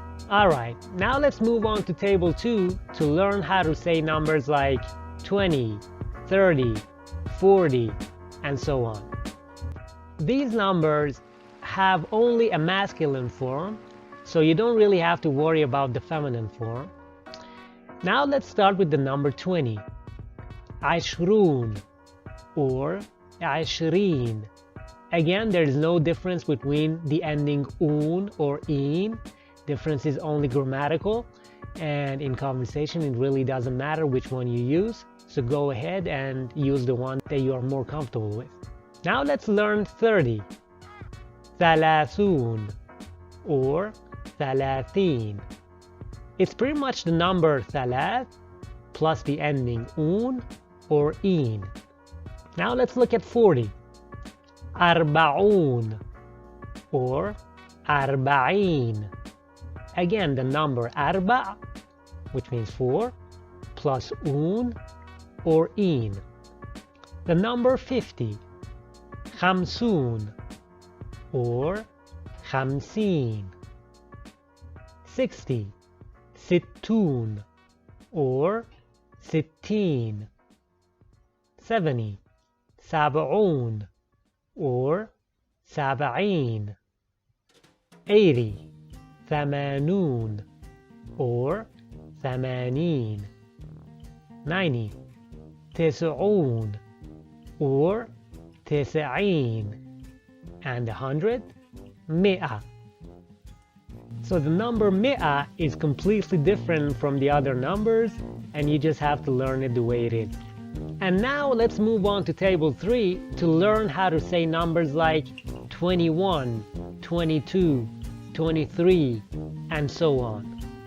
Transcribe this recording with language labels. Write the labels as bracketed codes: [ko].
[en] Alright, now let's move on to Table 2 to learn how to say numbers like 20, 30, 40, and so on. These numbers have only a masculine form, so you don't really have to worry about the feminine form. Now let's start with the number 20. [ar] عشرون or عشرين. [en] Again, there is no difference between the ending un or in. Difference is only grammatical, and in conversation it really doesn't matter which one you use, so go ahead and use the one that you are more comfortable with. Now let's learn 30. [ar] ثلاثون or ثلاثين. [en] It's pretty much the number ثلاث plus the ending un or in. Now let's look at 40. [ar] أربعون or أربعين. [en] Again, the number أربع, which means 4, plus un or in. The number 50. [ar] خمسون or خمسين. [en] 60. [ar] ستون or ستين. [en] 70. [ar] سبعون or سبعين. [en] 80. [ar] ثمانون or ثمانين. [en] 90. [ar] تسعون or تسعين. [en] And 100, مئة. So the number مئة is completely different from the other numbers, and you just have to learn it the way it is. And now let's move on to Table 3 to learn how to say numbers like 21, 22, 23, and so on.